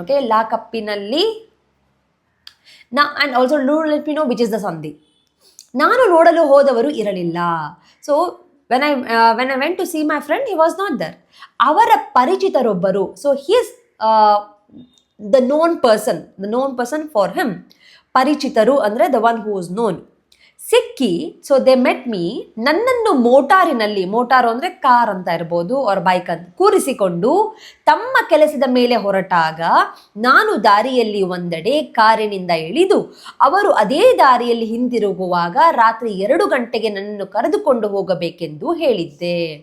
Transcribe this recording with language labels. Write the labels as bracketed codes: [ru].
[en] Okay, ಲಾಕಪ್ಪಿನಲ್ಲಿ and also do let me know which is the ಸಂಧಿ. [kn] ನಾನು ನೋಡಲು ಹೋದವರು ಇರಲಿಲ್ಲ. [en] So when I went to see my friend, he was not there. [kn] ಅವರ ಪರಿಚಿತರೊಬ್ಬರು, [en] So he is the known person for him. [kn] ಪರಿಚಿತರು ಅಂದರೆ [en] the one who is known. [kn] ಸಿಕ್ಕಿ, [en] so they met me, [kn] ನನ್ನನ್ನು ಮೋಟಾರಿನಲ್ಲಿ, motor ಅಂದರೆ ಕಾರ್ ಅಂತ ಇರ್ಬೋದು [en] or bike [kn] ಅಂತ, ಕೂರಿಸಿಕೊಂಡು ತಮ್ಮ ಕೆಲಸದ ಮೇಲೆ ಹೊರಟಾಗ, ನಾನು ದಾರಿಯಲ್ಲಿ ಒಂದೆಡೆ ಕಾರಿನಿಂದ ಇಳಿದು ಅವರು ಅದೇ ದಾರಿಯಲ್ಲಿ ಹಿಂದಿರುಗುವಾಗ ರಾತ್ರಿ 2 ಗಂಟೆಗೆ ನನ್ನನ್ನು ಕರೆದುಕೊಂಡು ಹೋಗಬೇಕೆಂದು ಹೇಳಿದ್ದೆ.